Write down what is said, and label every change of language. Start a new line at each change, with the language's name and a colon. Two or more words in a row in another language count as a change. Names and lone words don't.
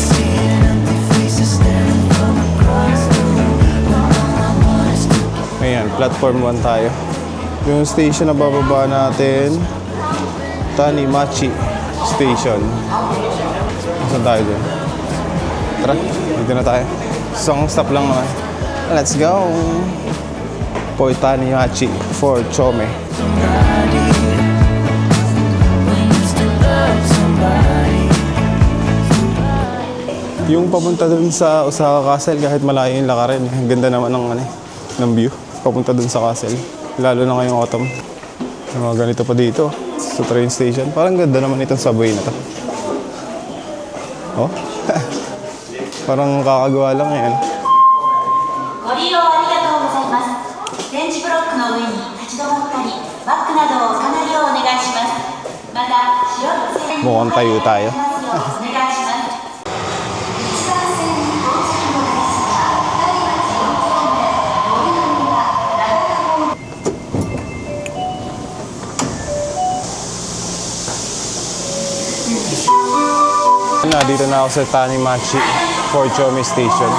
Filipino: Ayan, Platform 1 tayo. Yung station na bababa natin, Tanimachi Station. Saan tayo dyan? Tara, dito na tayo. Isang stop lang naman.
English: Let's go! For Tanimachi, for Chome.
Filipino: Yung papunta dun sa Osaka Castle, kahit malayo yung lakarin, ang ganda naman ng view. Papunta dun sa castle. Lalo na ngayong autumn. Yung mga ganito pa dito, sa train station. Parang ganda naman itong subway na to. Oh? Parang kakagawa lang yan.
Japanese: ご利用ありがとうございます。電池ブロックの上に立ち止まったり、バックなどを置かないようお願いします。また、白い線に
Filipino: Mukhang tayo tayo.
Japanese: お願いします。
Filipino: Dito na ako sa Tanimachi for Chome Station.